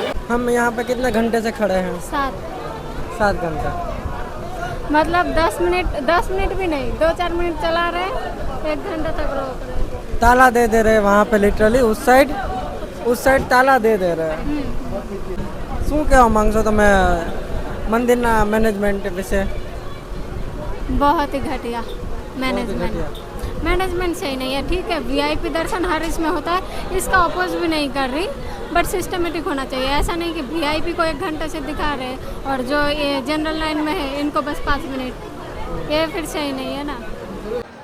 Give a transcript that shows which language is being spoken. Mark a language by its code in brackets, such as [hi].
[hi] हम यहाँ पे कितने घंटे से खड़े हैं? 7 घंटा. मतलब 10 मिनट भी नहीं, 2-4 मिनट चला रहे, 1 घंटा तक रोक रहे. ताला दे रहे वहाँ पे लिटरली उस साइड ताला दे रहे. [gu] શું કહેવા માંગશો તમે મંદિરના મેનેજમેન્ટ વિશે? [hi] बहुत ही घटिया मैनेजमेंट सही नहीं है. ठीक है, वीआईपी दर्शन हर इसमें होता है, इसका अपोज भी नहीं कर रही, बट सिस्टमेटिक होना चाहिए. ऐसा नहीं कि वीआईपी को 1 घंटे से दिखा रहे और जो ये जनरल लाइन में है इनको बस 5 मिनट, ये फिर सही नहीं है ना.